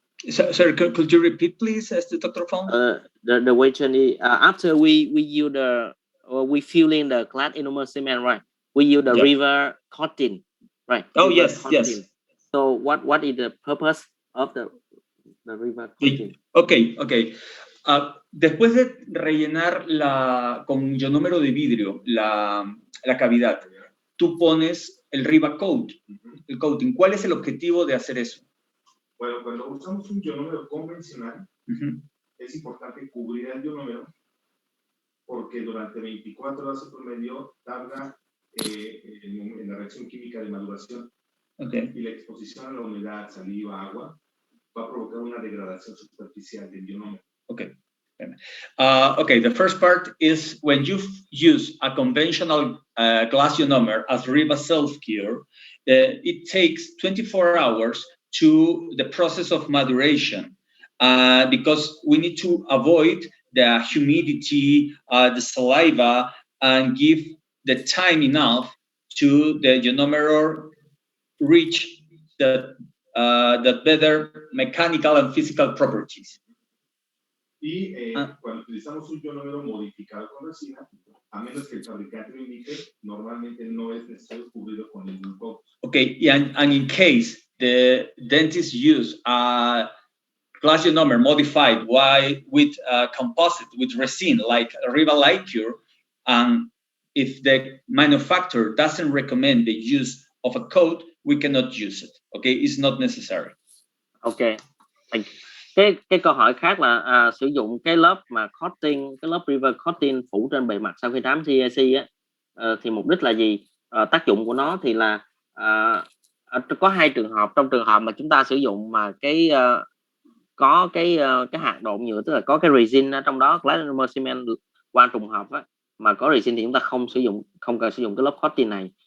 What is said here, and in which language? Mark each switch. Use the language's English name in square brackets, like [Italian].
[English] Sorry, could you repeat, please, Dr. Fong? The question is after we use we fill in the glass ionomer cement, right? We use the river coating, right? Oh, river yes, coating. yes. So what is the purpose of the river coating? Okay. [Spanish] Después de rellenar con ionómero de vidrio la cavidad, tú pones el Riva Coat, el coating. ¿Cuál es el objetivo de hacer eso? Bueno, cuando usamos un ionómero convencional, es importante cubrir el ionómero porque durante 24 horas en promedio tarda en la reacción química de maduración. [English] Okay. [Spanish] Y la exposición a la humedad, saliva, agua, va a provocar una degradación superficial del ionómero. [English] Okay. Okay, the first part is when you use a conventional glass ionomer as Riva Self-Cure, it takes 24 hours to the process of maduration because we need to avoid the humidity, the saliva, and give the time enough to the ionomer reach the better mechanical and physical properties. [Spanish] Y cuando utilizamos un ionómero modificado con resina, a menos que el fabricante lo indique, normalmente no es necesario cubrirlo con ningún coat. [English] Okay, and in case the dentist use a glass ionomer modified with composite, with resin, like Riva Lightcure, and if the manufacturer doesn't recommend the use of a coat, we cannot use it. Okay, it's not necessary. Okay. [Vietnamese] Cái câu hỏi khác là sử dụng cái lớp mà coating, cái lớp Riva coating phủ trên bề mặt sau khi trám GIC á, thì mục đích là gì? Tác dụng của nó thì là có hai trường hợp. Trong trường hợp mà chúng ta sử dụng mà có cái hạt độn nhựa, tức là có cái resin ở trong đó, glass ionomer cement qua trùng hợp á, mà có resin thì chúng ta không cần sử dụng cái lớp coating này.